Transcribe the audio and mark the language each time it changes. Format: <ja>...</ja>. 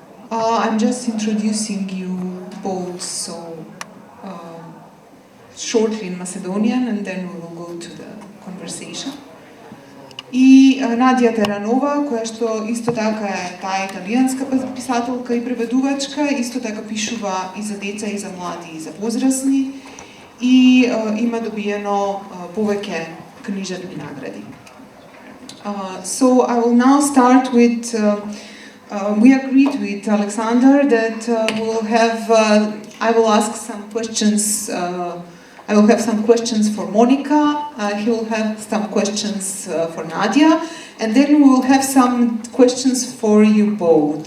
<en>I'm just introducing you both so shortly in Macedonian and then we will go to the conversation.</en> <mk>И Надја Теранова, која што исто така е таа италијанска писателка и преведувачка, исто така пишува и за деца, и за млади, и за возрастни, и има добиено повеќе книжевни награди.</mk> <en>So I will now start with, we agreed with Alexander that I will ask some questions. I will have some questions for Monica, he will have some questions for Nadja, and then we will have some questions for you both.</en>